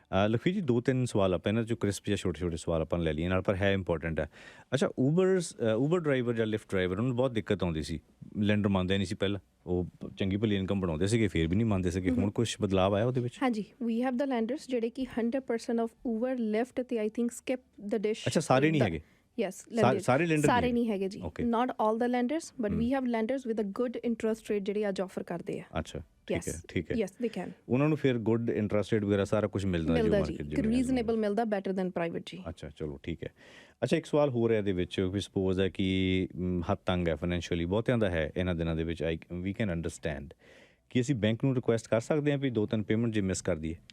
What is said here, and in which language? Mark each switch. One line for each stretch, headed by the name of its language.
Punjabi: ਲਖਵੀਰ ਜੀ 2-3 ਸਵਾਲ ਆਪਾਂ ਇਹਨਾਂ 'ਚੋਂ ਕ੍ਰਿਸਪ ਜਾਂ ਛੋਟੇ ਸਵਾਲ ਆਪਾਂ ਲੈ ਲਈਏ ਨਾਲ, ਪਰ ਹੈ ਇੰਪੋਰਟੈਂਟ ਹੈ। ਅੱਛਾ ਊਬਰ ਡਰਾਈਵਰ ਜਾਂ ਲਿਫਟ ਡਰਾਈਵਰ, ਉਹਨੂੰ ਬਹੁਤ ਦਿੱਕਤ ਆਉਂਦੀ ਸੀ, ਲੈਂਡਰ ਮੰਨਦੇ ਨਹੀਂ ਸੀ ਪਹਿਲਾਂ, ਉਹ ਚੰਗੀ ਭਲੀ ਇਨਕਮ ਬਣਾਉਂਦੇ ਸੀਗੇ, ਫਿਰ ਵੀ ਨਹੀਂ ਮੰਨਦੇ ਸੀਗੇ, ਹੁਣ ਕੁਝ ਬਦਲਾਅ ਆਇਆ ਉਹਦੇ ਵਿੱਚ? ਹਾਂਜੀ,
English: we have the lenders
Punjabi: ਜਿਹੜੇ ਕਿ
English: 100% of Uber Lyft ਤੇ I think skip the dish.
Punjabi: ਅੱਛਾ, ਸਾਰੇ ਨਹੀਂ ਹੈਗੇ?
English: Yes,
Punjabi: ਸਾਰੇ ਲੈਂਡਰ ਸਾਰੇ ਨਹੀਂ ਹੈਗੇ ਜੀ,
English: not all the lenders, but we have lenders with a good interest rate
Punjabi: ਜਿਹੜੇ ਅੱਜ ਆਫਰ ਕਰਦੇ ਆ। ਅੱਛਾ ਠੀਕ ਹੈ,
English: yes they can,
Punjabi: ਉਹਨਾਂ ਨੂੰ ਫਿਰ ਗੁੱਡ ਇੰਟਰਸਟ ਰੇਟ ਵਗੈਰਾ ਸਾਰਾ ਕੁਝ ਮਿਲਦਾ ਜੀ ਮਾਰਕੀਟ ਜਿਵੇਂ ਰੀਜ਼ਨੇਬਲ ਮਿਲਦਾ,
English: better than private
Punjabi: ਜੀ। ਅੱਛਾ ਚਲੋ ਠੀਕ ਹੈ। ਅੱਛਾ ਇੱਕ ਸਵਾਲ ਹੋਰ ਹੈ ਇਹਦੇ ਵਿੱਚ, ਵੀ ਸਪੋਜ਼ ਹੈ ਕਿ ਹੱਥ ਤੰਗ ਹੈ ਫਾਈਨੈਂਸ਼ੀਅਲੀ, ਬਹੁਤਿਆਂ ਦਾ ਹੈ ਇਹਨਾਂ ਦਿਨਾਂ ਦੇ ਵਿੱਚ,
English: we can understand
Punjabi: ਕਿ ਅਸੀਂ ਬੈਂਕ ਨੂੰ ਰਿਕੁਐਸਟ ਕਰ ਸਕਦੇ ਹਾਂ ਵੀ 2-3 ਪੇਮੈਂਟ ਜੇ ਮਿਸ ਕਰ ਦਈਏ?